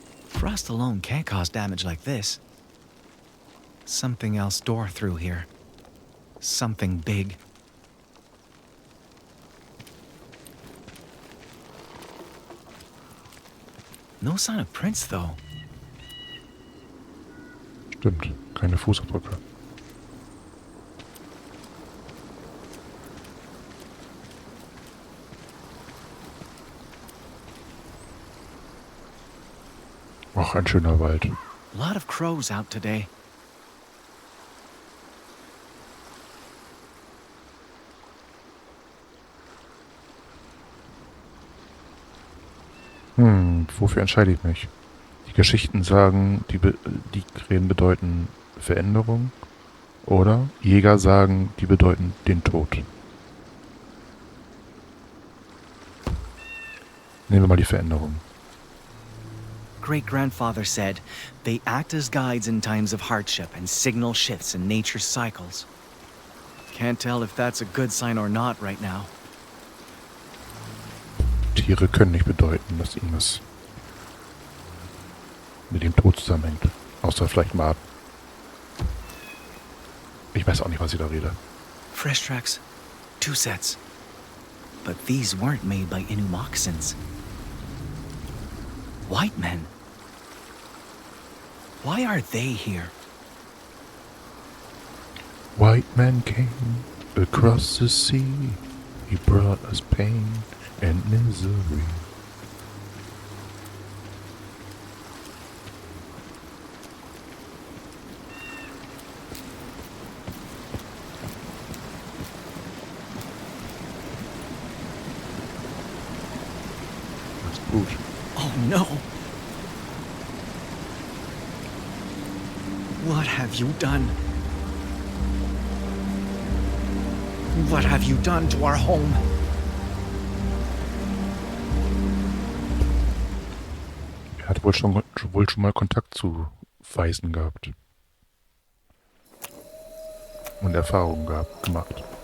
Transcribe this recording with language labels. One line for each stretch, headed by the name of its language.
English: Frost alone can't cause damage like this. Something else tore through here. Something big. No sign of prints, though.
German: Stimmt, keine Fußabdrücke. Ach, ein schöner Wald.
English: A lot of crows out today.
German: Wofür entscheide ich mich? Die Geschichten sagen, die Krähen bedeuten Veränderung. Oder Jäger sagen, die bedeuten den Tod. Nehmen wir mal die Veränderung.
English: Great-grandfather said they act as guides in times of hardship and signal shifts in nature's cycles. Can't tell if that's a good sign or not right now.
German: Tiere können nicht bedeuten, dass irgendwas mit dem Tod zusammenhängt. Außer vielleicht Maden. Ich weiß auch nicht, was ich da rede.
English: Fresh tracks. 2 sets. But these weren't made by Innu moccasins. White men. Why are they here? White man came across the sea. He brought us pain and misery. That's gut. Oh no! What have you done? What have you done to our home?
German: Er hat wohl schon mal Kontakt zu Weisen gehabt. Und Erfahrungen gemacht.